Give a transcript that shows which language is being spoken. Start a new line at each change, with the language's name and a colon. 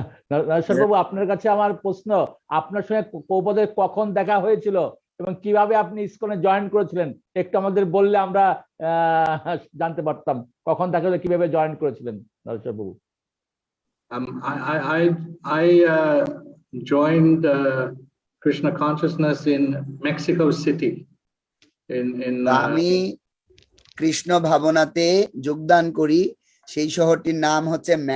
Bangla: নরেশ্বর বাবু, আপনার কাছে আমার প্রশ্ন, আপনার সঙ্গে প্রভুপাদের কখন দেখা হয়েছিল এবং কিভাবে আপনি ইসকনে জয়েন করেছিলেন, একটু আমাদের বললে আমরা জানতে পারতাম কখন দেখা হলে, কিভাবে জয়েন করেছিলেন নরেশ্বর বাবু?
English: I joined Krishna consciousness in Mexico City.
Bangla: আমি কৃষ্ণ ভাবনাতে যোগদান করি, সেই শহরটির নাম হচ্ছে